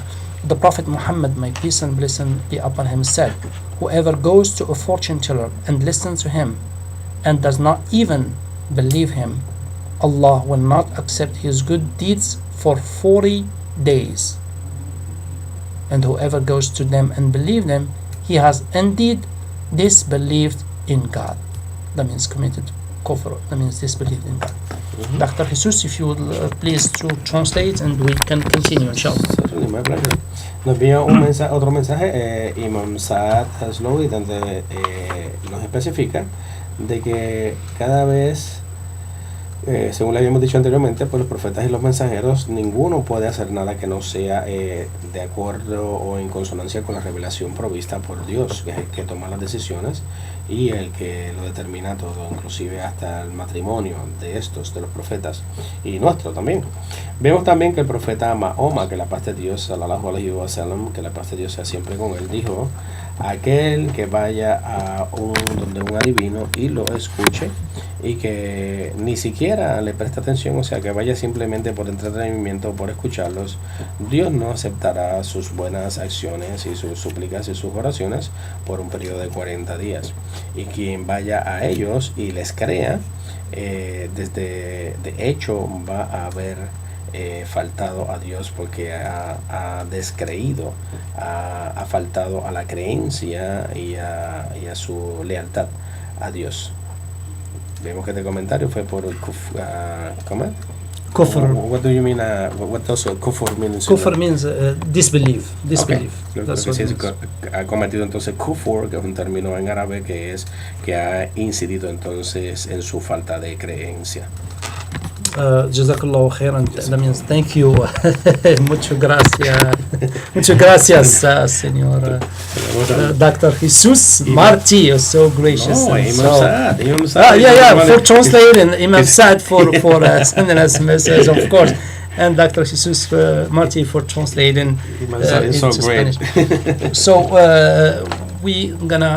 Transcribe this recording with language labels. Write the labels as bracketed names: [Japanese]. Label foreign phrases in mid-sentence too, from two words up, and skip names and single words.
[English] The Prophet Muhammad, may peace and blessing be upon him, said, whoever goes to a fortune teller and listens to him and does not even believe him, Allah will not accept his good deeds for 40 days. And whoever goes to them and believe them, he has indeed disbelieved in God. That means committed kufr. That means disbelieved in God. Dr. Jesus, if you would please to translate, and we can continue, inshallah. [Spanish] Nos envía otro mensaje, Imam Saad Haslowi, donde nos especifica de que cada vez, según le habíamos dicho anteriormente, pues los profetas y los mensajeros, ninguno puede hacer nada que no sea de acuerdo o en consonancia con la revelación provista por Dios, que es el que toma las decisiones y el que lo determina todo, inclusive hasta el matrimonio de los profetas y nuestro también. Vemos también que el profeta Mahoma, que la paz de Dios, [Arabic] صلى الله عليه وسلم, [Spanish] que la paz de Dios sea siempre con él, dijo: aquel que vaya donde un adivino y lo escuche y que ni siquiera le preste atención, o sea, que vaya simplemente por entretenimiento, por escucharlos, Dios no aceptará sus buenas acciones y sus súplicas y sus oraciones por un periodo de 40 días. Y quien vaya a ellos y les crea, de hecho va a haber faltado a Dios, porque ha descreído, ha faltado a la creencia y a su lealtad a Dios. Vemos que este comentario fue por ¿cómo es? Kufr. [English] What do you mean? What does kufr mean? Kufr means disbelief. Okay. Disbelief. [Spanish] Lo [English] That's [Spanish] que [English] what [Spanish] sí [English] it [Spanish] es [English] means. [Spanish] que ha cometido entonces kufur, que es un término en árabe que es que ha incidido entonces en su falta de creencia. [Arabic] جزاك الله خيرا. [English] That means thank you. [Spanish] Muchas gracias. Muchas gracias, señor Dr. [English] Jesus Marti. You're so gracious. No, and Imam so- Saad. Imam Saad. yeah, for translating Imam Saad for sending us messages, of course, and Dr. Jesus Marti for translating Imam Saad is so into great. Spanish. So we gonna.